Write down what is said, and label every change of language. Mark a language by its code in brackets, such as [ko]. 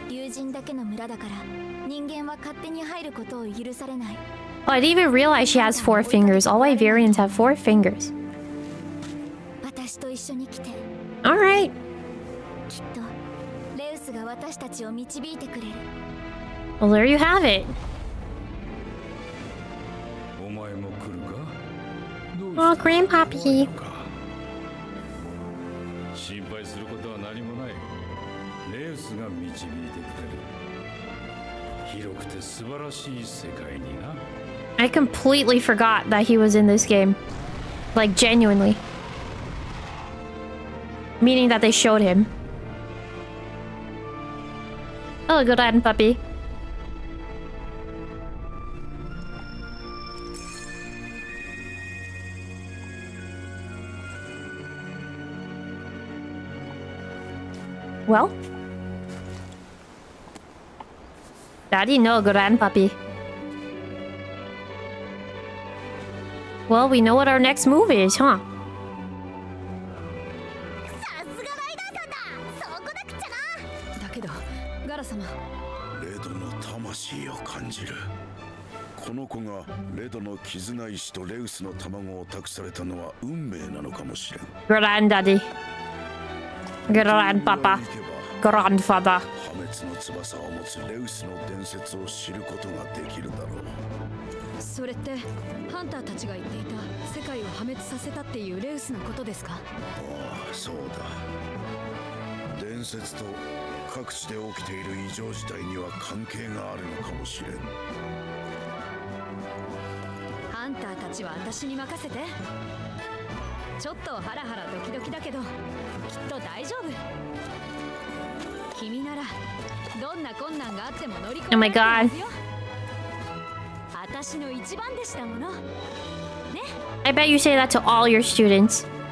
[ja] 友人だけの村だから人間は勝手に入ることを許されない。 [en] Oh, I didn't even realize she has 4 fingers. All Ivarians have 4 fingers. [ja] 私と一緒に来て。 [en] Alright. [ja] きっとレウスが私たちを導いてくれる。 [en] Well, there you have it. [ja] お前も来るか？ [en] Oh, Grandpappy. [ja] 心配することは何もない。レウスが導いてくれる。広くて素晴らしい世界にな。 [en] I completely forgot that he was in this game. Like, genuinely. Meaning that they showed him. Oh, good on, puppy. Well? Daddy, no, good on, puppy. Well, we know what our next move is, huh? [ja] さすがライダーさんだ。そうこなくちゃな。だけどガラ様、レドの魂を感じる。この子がレドの絆石とレウスの卵を託されたのは運命なのかもしれん。 [en] Good on, Daddy. Good on, Papa. Grandfather. [ja] 破滅の翼を持つレウスの伝説を知ることができるだろう。それってハンターたちが言っていた世界を破滅させたっていうレウスのことですか？ああ、そうだ。伝説と各地で起きている異常事態には関係があるのかもしれん。ハンターたちは私に任せて。ちょっとハラハラドキドキだけどきっと大丈夫。君ならどんな困難があっても乗り越え [en] Oh my [ja] られるはずよ。私の一番でしたものね。 [en] I bet you say that to all your students.